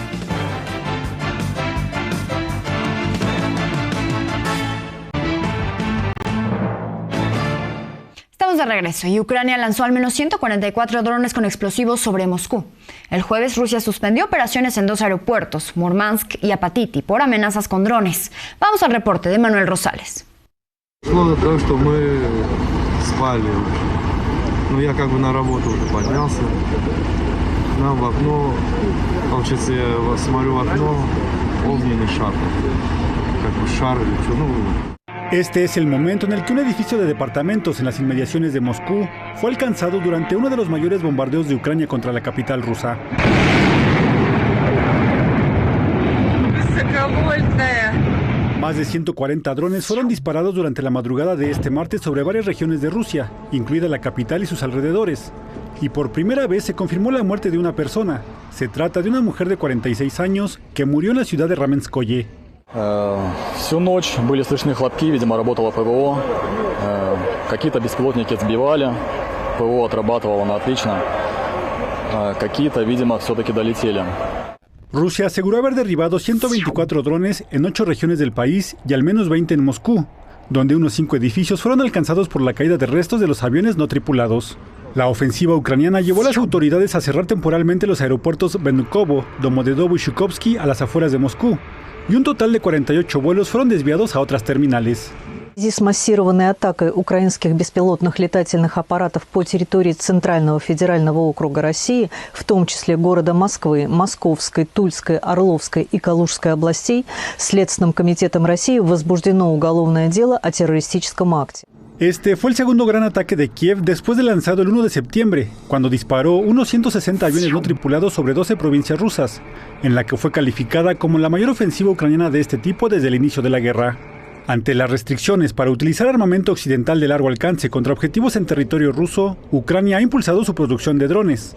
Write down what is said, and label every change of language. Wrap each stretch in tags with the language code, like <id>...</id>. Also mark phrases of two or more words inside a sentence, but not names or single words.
<es>Estamos de regreso y Ucrania lanzó al menos 144 drones con explosivos sobre Moscú. El jueves Rusia suspendió operaciones en 2 aeropuertos, Murmansk y Apatiti, por amenazas con drones. Vamos al reporte de Manuel Rosales.</es> <ru>Слово так, что мы спали. Ну, я как бы на работу уже поднялся. Нам в окно, получается, я смотрю в окно, огненный шар. Как бы шар или что, ну...</ru> <es>Este es el momento en el que un edificio de departamentos en las inmediaciones de Moscú fue alcanzado durante uno de los mayores bombardeos de Ucrania contra la capital rusa. Más de 140 drones fueron disparados durante la madrugada de este martes sobre varias regiones de Rusia, incluida la capital y sus alrededores. Y por primera vez se confirmó la muerte de una persona. Se trata de una mujer de 46 años que murió en la ciudad de Ramenskoye.</es> <ru>Всю ночь были слышны хлопки, видимо, работало ПВО. Какие-то беспилотники сбивали, ПВО отрабатывало на отлично. Какие-то, видимо, все-таки долетели.</ru> <es>Rusia aseguró haber derribado 124 drones en 8 regiones del país y al menos 20 en Moscú, donde unos 5 edificios fueron alcanzados por la caída de restos de los aviones no tripulados. La ofensiva ucraniana llevó a las autoridades a cerrar temporalmente los aeropuertos Vnukovo, Domodedovo y Shukovsky a las afueras de Moscú, y un total de 48 vuelos fueron desviados a otras terminales.</es> <ru>В связи с массированной атакой украинских беспилотных летательных аппаратов по территории Центрального федерального округа России, в том числе города Москвы, Московской, Тульской, Орловской и Калужской областей, Следственным комитетом России возбуждено уголовное дело о террористическом акте.</ru> <es>Este fue el segundo gran ataque de Kiev después de lanzado el 1 de septiembre, cuando disparó unos 160 aviones no tripulados sobre 12 provincias rusas, en la que fue calificada como la mayor ofensiva ucraniana de este tipo desde el inicio de la guerra. Ante las restricciones para utilizar armamento occidental de largo alcance contra objetivos en territorio ruso, Ucrania ha impulsado su producción de drones.</es>